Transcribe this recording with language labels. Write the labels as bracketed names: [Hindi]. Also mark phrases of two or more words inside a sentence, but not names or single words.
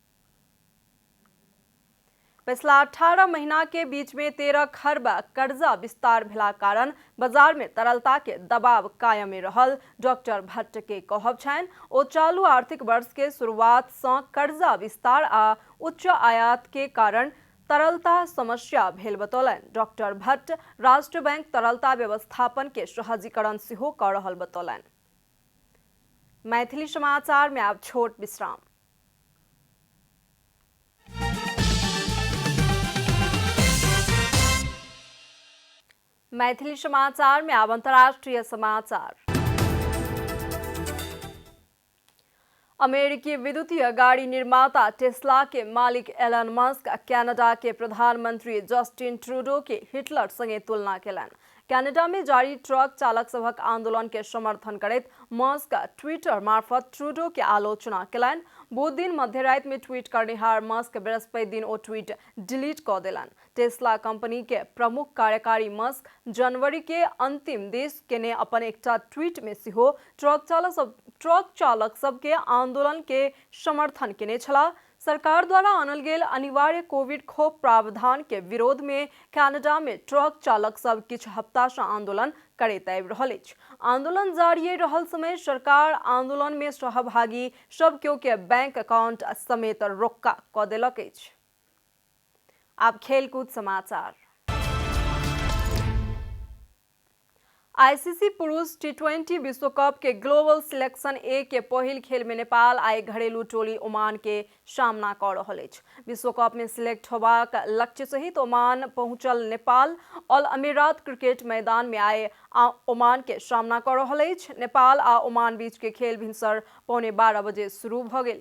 [Maithili] पिछला 18 महीना के बीच में 13 खर्ब कर्जा विस्तार भेला कारण बाजार में तरलता के दबाव कायमे रहल डॉक्टर भट्ट के कहब छनि ओ चालू आर्थिक वर्ष के शुरुआत से कर्जा विस्तार आ उच्च आयात के कारण तरलता समस्या भेल बतौलनि। डॉक्टर भट्ट राष्ट्र बैंक तरलता व्यवस्थापन के सहजीकरण सेहो कर रहल बतौलनि। मैथिली समाचार में अब छोट विश्राम। मैथिली समाचार में अब अंतर्राष्ट्रीय समाचार। अमेरिकी विद्युतीय गाड़ी निर्माता टेस्ला के मालिक एलन मस्क कनाडा के प्रधानमंत्री जस्टिन ट्रूडो के हिटलर संगे तुलना केलन। कनाडा में जारी ट्रक चालक सभक आंदोलन के समर्थन करैत मस्क ट्विटर मार्फत ट्रूडो के आलोचना केलन। बुध दिन मध्यरात में ट्वीट करनिहार मस्क बृहस्पति दिन ओ ट्वीट डिलीट क देलन। टेस्ला कंपनी के प्रमुख कार्यकारी मस्क जनवरी के अंतिम देश केने अपन एकटा ट्वीट में सिहो ट्रक चालक सबके आंदोलन के समर्थन केने छला। सरकार द्वारा आनल गेल अनिवार्य कोविड खोप प्रावधान के विरोध में कनाडा में ट्रक चालक सब किछ हफ्ता से आंदोलन करैत आबि रहल अछि। आंदोलन जारी रहल समय सरकार आंदोलन में सहभागी सब केओ के [English] bank account [Maithili] समेत रोका क देलक अछि। आब खेलकूद समाचार। आईसीसी पुरुष टी20 विश्व कप के ग्लोबल सिलेक्शन ए के पहिल खेल में नेपाल आइ घरेलू टोली ओमान के सामना कर रहल अछि। विश्व कप में सिलेक्ट होबाक लक्ष्य सहित ओमान पहुंचल नेपाल अल अमीरात क्रिकेट मैदान में आइ ओमान के सामना कर रहल अछि। नेपाल आ ओमान बीच के खेल भिनसर 12:15 बजे शुरू भ गेल।